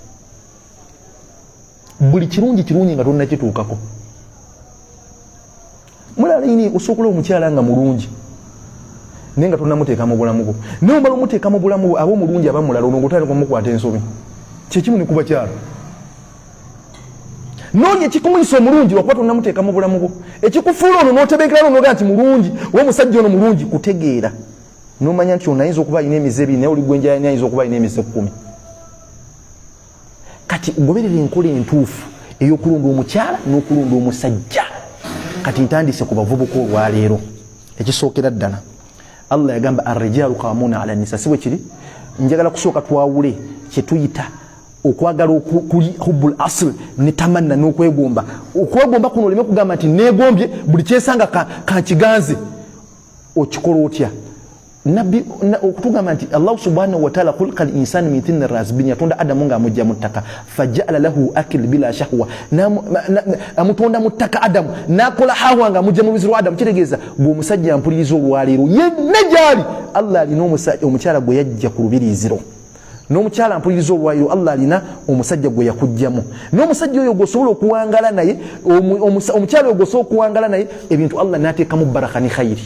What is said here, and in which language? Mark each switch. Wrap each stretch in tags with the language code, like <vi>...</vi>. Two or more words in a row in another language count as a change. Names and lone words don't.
<lg>buli kirungi nga tonna kituukako mulala ini osobola omukyala nga mulungi naye nga tonna muteeka mu bulamu bwo naye omala omuteeka mu bulamu bwo aba omulungi aba mulala ono ng'otandika kumukwata ensobi kyekimu ne kuba kyalo noonya ekikumuyisa omulungi lwakuba tonna muteeka mu bulamu bwo ekikufuula ono n'otebenkera n'onoga nti mulungi oba omusajja ono mulungi kutegeera n'omanya nti onayinza okuba alina emize 2 naye oli gwenja ayinza okuba alina emize 10. kati goberera enkola entuufu ey'okulonda omukyala n'okulonda omusajja. kati ntandise ku bavubuka olwaleero. ekisookera ddala Allah yagamba</lg> <ar>الرجال قوامون على النساء.</ar> <lg>si bwe kiri? njagala kusooka twawule kye tuyita okwagala kuli</lg> <ar>حب الأصل</ar> <lg>ne tamanna n'okwegomba. okwegomba kuno oleme kugamba nti neegombye buli kyesanga kankiganze. okikola otya? nabbi okutugamba nti</lg> <ar>الله سبحانه وتعالى خلق الإنسان من طين الرازبين,</ar> <lg>yatonda adamu nga amujja mu ttaka,</lg> <ar>فجعل له عقل بلا شهوة,</ar> <lg>amutonda mu ttaka adamu nakola hawa nga amujja mu biziru adamu. kitegeeza gwe mpuliriza olwaleero yenna gyali Allah alina omukyala gwe yajja ku lubiriziro, n'omukyala mpuliriza olwaleero Allah alina omusajja gwe yakujjamu, n'omusajja oyo gwosobola okuwangala naye, omukyala oyo gwosobola okuwangala naye ebintu Allah n'ateekamu baraka ne khayiri.</lg>